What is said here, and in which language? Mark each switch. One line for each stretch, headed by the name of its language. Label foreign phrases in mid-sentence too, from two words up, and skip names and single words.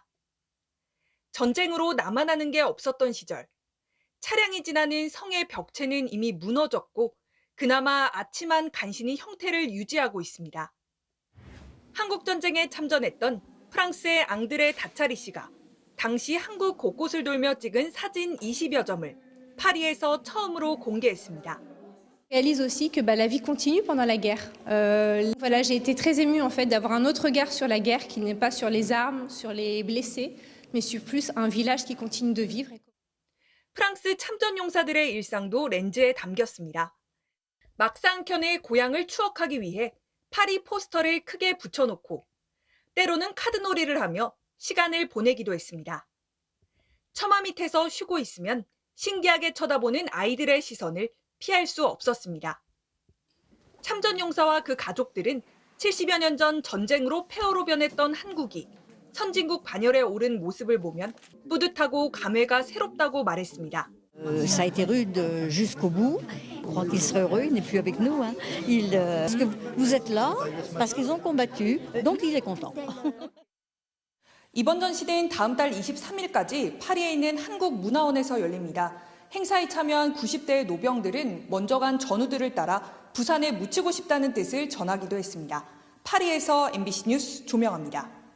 Korean: 전쟁으로 남아나는 게 없었던 시절, 차량이 지나는 성의 벽체는 이미 무너졌고 그나마 아침한 간신히 형태를 유지하고 있습니다. 한국전쟁에 참전했던 프랑스의 앙드레 다차리 씨가 당시 한국 곳곳을 돌며 찍은 사진 20여 점을 파리에서 처음으로 공개했습니다.
French: réalise aussi que la vie continue pendant la guerre. Voilà, j'ai été très émue en fait d'avoir un autre regard sur la guerre qui n'est pas sur les armes, sur les blessés, mais sur plus un village qui continue de vivre.
Korean: 프랑스 참전 용사들의 일상도 렌즈에 담겼습니다. 막상켠의 고향을 추억하기 위해 파리 포스터를 크게 붙여놓고 때로는 카드놀이를 하며 시간을 보내기도 했습니다. 처마 밑에서 쉬고 있으면 신기하게 쳐다보는 아이들의 시선을 피할 수 없었습니다. 참전 용사와 그 가족들은 70여 년 전 전쟁으로 폐허로 변했던 한국이 선진국 반열에 오른 모습을 보면 뿌듯하고 감회가 새롭다고 말했습니다.
French: Ça a été rude jusqu'au bout crois qu'ils seraient heureux, ils n'est plus avec nous. Hein. Parce que vous êtes là, parce qu'ils ont combattu, donc il est content.
Korean: 이번 전시대는 다음 달 23일까지 파리에 있는 한국문화원에서 열립니다. 행사에 참여한 90대의 노병들은 먼저 간 전우들을 따라 부산에 묻히고 싶다는 뜻을 전하기도 했습니다. 파리에서 MBC 뉴스 조명합니다.